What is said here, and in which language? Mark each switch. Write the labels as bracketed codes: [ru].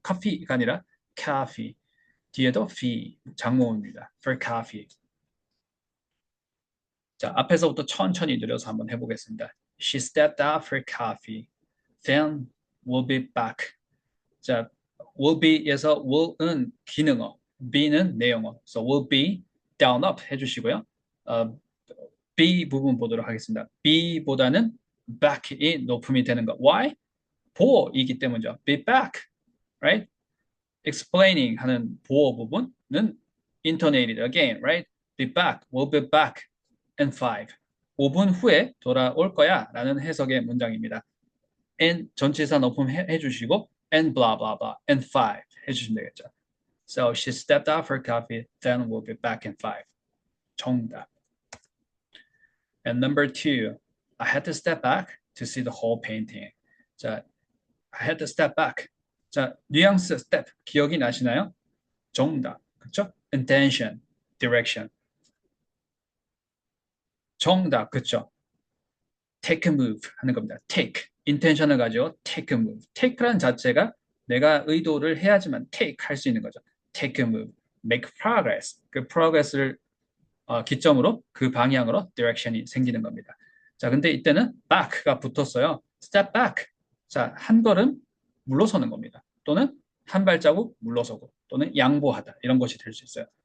[ko] 커피가 아니라 coffee. 뒤에도 fee 장모음입니다. for coffee. 자, 앞에서부터 천천히 느려서 한번 해보겠습니다. [en] She stepped out for coffee. then we'll be back. [ko] 자, will be에서 will은 기능어, be는 내용어. [en] So will be down up 해주시고요. [ko] be 부분 보도록 하겠습니다. be보다는 back이 높음이 되는 거. [en] Why? 보어이기 때문이죠. be back, right? explaining 하는 보어 부분은 intonated again, right? be back, we'll be back in 5. [ko] 5분 후에 돌아올 거야 라는 해석의 문장입니다. [en] and 전치사 높음 해주시고 and blah blah blah and 5 해주시면 되겠죠. So she stepped out for coffee, then we'll be back in 5. [ko] 정답. [en] And number 2, I had to step back to see the whole painting. 자, I had to step back. [ko] 자, 뉘앙스 step 기억이 나시나요? 정답. 그렇죠? intention, direction. 정답. 그렇죠? [en] take a move 하는 겁니다. take. intention을 가지고 take a move. [ko] take란 자체가 내가 의도를 해야지만 take 할 수 있는 거죠. [en] take a move. make progress. [ko] 그 progress를 기점으로 그 방향으로 direction이 생기는 겁니다. 자, 근데 이때는 back가 붙었어요. [en] step back. [ko] 자, 한 걸음 물러서는 겁니다. 또는 한 발자국 물러서고 또는 양보하다 이런 것이 될 수 있어요.